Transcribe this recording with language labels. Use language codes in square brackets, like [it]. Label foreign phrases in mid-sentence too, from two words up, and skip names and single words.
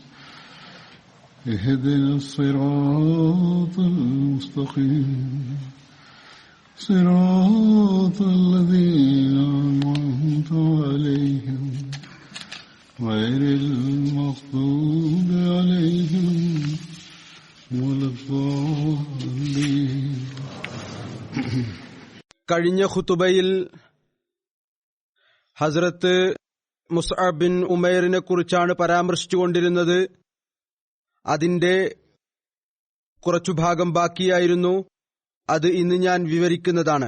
[ar] اهدنا الصراط المستقيم صراط الذين أنعمت عليهم غير المغضوب عليهم ولا الضالين. [ml] കഴിഞ്ഞ ഖുതുബയിൽ ഹസ്രത്ത് മുസ്അബ് ബിൻ ഉമൈറിനെ കുറിച്ചാണ് പരാമർശിച്ചുകൊണ്ടിരുന്നത്. അതിന്റെ കുറച്ചു ഭാഗം ബാക്കിയായിരുന്നു. അത് ഇന്ന് ഞാൻ വിവരിക്കുന്നതാണ്.